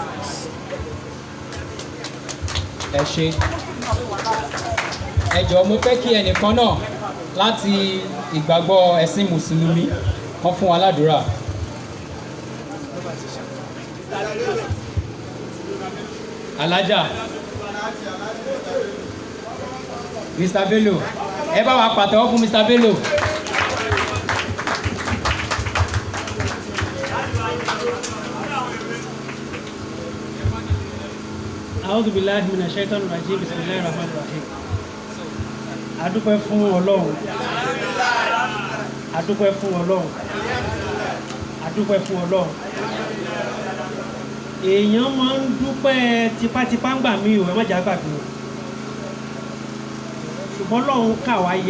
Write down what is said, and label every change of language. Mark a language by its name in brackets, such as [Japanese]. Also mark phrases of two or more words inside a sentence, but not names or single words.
[Yoruba] ẹ ṣé ẹ jọ̀ọ́ mo fẹ́ kí ẹnìkan náà láti ìgbàgbọ́ ẹ̀sìn mùsùlùmí kan fún wa ládùúrà. alájà Mr. Bello ẹ bá wa pàtẹ́wọ́ fún Mr. Bello. [Arabic] أعوذ بالله من الشيطان الرجيم. بسم الله الرحمن الرحيم. [Yoruba] Adúpẹ́ fún Ọlọ́run. Adúpẹ́ fún Ọlọ́run. Adúpẹ́ fún Ọlọ́run. Èèyàn máa ń dúpẹ́ tipátipá ń gbà mí o, ẹ má jà gbàgbé o. Ṣùgbọ́n Ọlọ́run kà wá yẹ.